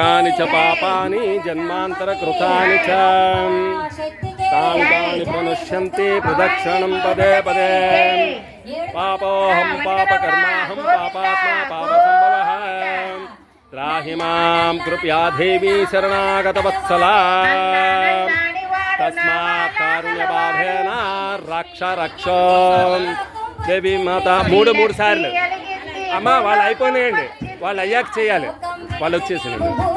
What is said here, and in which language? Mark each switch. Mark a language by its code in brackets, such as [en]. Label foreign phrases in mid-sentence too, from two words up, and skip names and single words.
[sa] च पापानि जन्मान्तरकृतानि च तानि प्रणश्यन्ति प्रदक्षिणं पदे पदे पापोऽहं पापकर्माहं पापात्मा पापसम्भवः त्राहि मां कृपया देवी शरणागतवत्सला तस्मात् कारुण्यभावेन रक्ष रक्ष [te] దేవి మాత మూడు సార్లు అమ్మ వాళ్ళు అయిపోయినాయండి వాళ్ళు అయ్యాక చేయాలి వాళ్ళు వచ్చేసినండి